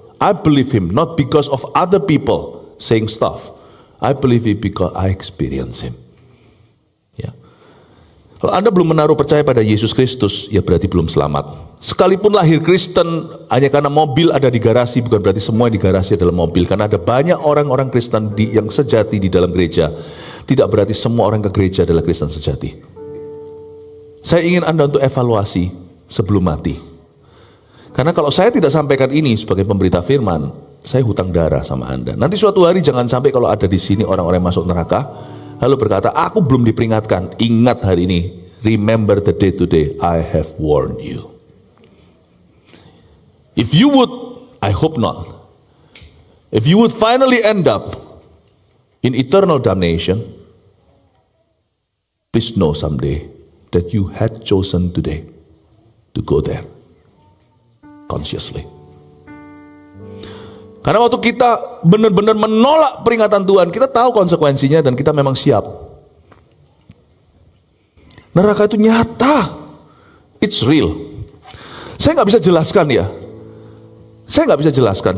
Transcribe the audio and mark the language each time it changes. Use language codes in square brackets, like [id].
[en] I believe him not because of other people saying stuff. I believe it because I experience him. [id] Ya. Kalau Anda belum menaruh percaya pada Yesus Kristus, ya berarti belum selamat. Sekalipun lahir Kristen hanya karena mobil ada di garasi, bukan berarti semua di garasi adalah mobil. Karena ada banyak orang-orang Kristen yang sejati di dalam gereja. Tidak berarti semua orang ke gereja adalah Kristen sejati. Saya ingin Anda untuk evaluasi sebelum mati. Karena kalau saya tidak sampaikan ini sebagai pemberita firman, saya hutang darah sama Anda. Nanti suatu hari jangan sampai kalau ada di sini orang-orang yang masuk neraka, lalu berkata, aku belum diperingatkan. Ingat hari ini, [en] remember the day today, I have warned you. If you would, I hope not. If you would finally end up in eternal damnation, please know someday that you had chosen today to go there consciously. [id] Karena waktu kita benar-benar menolak peringatan Tuhan, kita tahu konsekuensinya dan kita memang siap. Neraka itu nyata. [en] It's real. [id] Saya nggak bisa jelaskan ya. Saya nggak bisa jelaskan.